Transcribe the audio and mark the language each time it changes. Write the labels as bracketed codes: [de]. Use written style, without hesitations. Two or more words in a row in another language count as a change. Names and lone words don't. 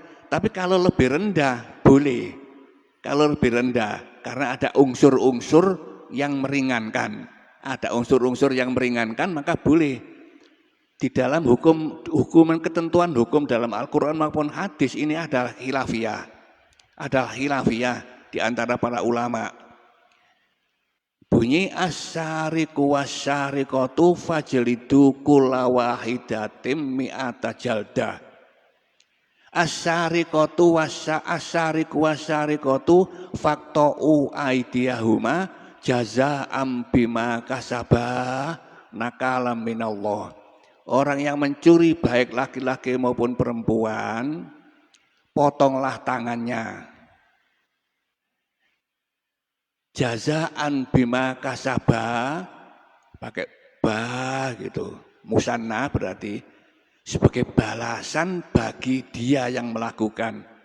[id] Tapi kalau lebih rendah boleh, kalau lebih rendah karena ada unsur-unsur yang meringankan, maka boleh. Di dalam hukuman ketentuan hukum dalam Al-Quran maupun hadis ini adalah khilafiyah. Di antara para ulama. [ar] Bunyi السارق والسارقة فاجلدوا كل واحدة مئة جلدة. السارق والسارقة فاقطعوا أيديهما جزاء بما كسبا نكالا من الله. [id] Orang yang mencuri baik laki-laki maupun perempuan, potonglah tangannya. [ar] جزاء بما كسبا, [id] pakai bah gitu, musanna berarti sebagai balasan bagi dia yang melakukan.